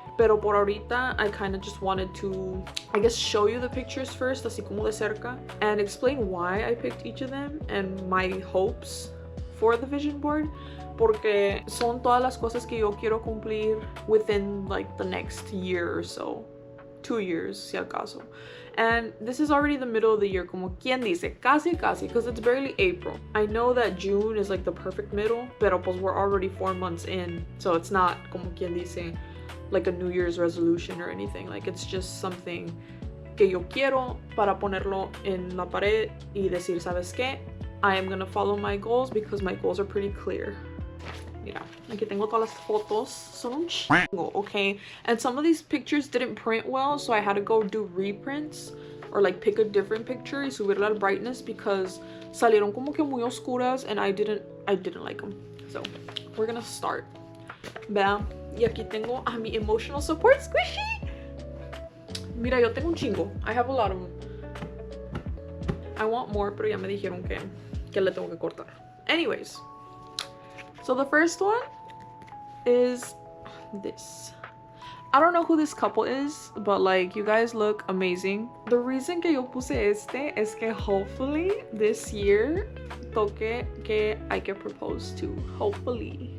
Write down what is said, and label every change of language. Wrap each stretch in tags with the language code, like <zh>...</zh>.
<es>Pero por ahorita,</es> <en>I kind of just wanted to, I guess, show you the pictures first,</en> <es>así como de cerca,</es> <en>and explain why I picked each of them and my hopes for the vision board,</en> <es>porque son todas las cosas que yo quiero cumplir</es> <en>within like the next year or so, 2 years,</en> <es>si acaso.</es> <en>And this is already the middle of the year,</en> <es>como quien dice, casi,</es> <en>because it's barely April. I know that June is like the perfect middle,</en> <es>pero pues</es> <en>we're already 4 months in, so it's not</en> <es>como quien dice,</es> <en>like a New Year's resolution or anything. Like, it's just something</en> <es>que yo quiero para ponerlo en la pared y decir, ¿sabes qué?</es> <en>I am gonna follow my goals because my goals are pretty clear.</en> <es>Mira, aquí tengo todas las fotos. Son un chingo, okay?</es> <en>And some of these pictures didn't print well, so I had to go do reprints or like pick a different picture</en> <es>y subirle al</es> <en>brightness because</en> <es>salieron como que muy oscuras</es> <en>and I didn't like them. So we're gonna start.</en> <es>Vean. Y aquí tengo a mi</es> <en>emotional support squishy.</en> <es>Mira, yo tengo un chingo.</es> <en>I have a lot of them. I want more,</en> <es>pero ya me dijeron que le tengo que cortar.</es> <en>Anyways, so the first one is this. I don't know who this couple is, but like, you guys look amazing. The reason</en> <es>que yo puse este es que</es> <en>hopefully this year</en> <es>toque que hay que</es> <en>propose to. Hopefully.</en>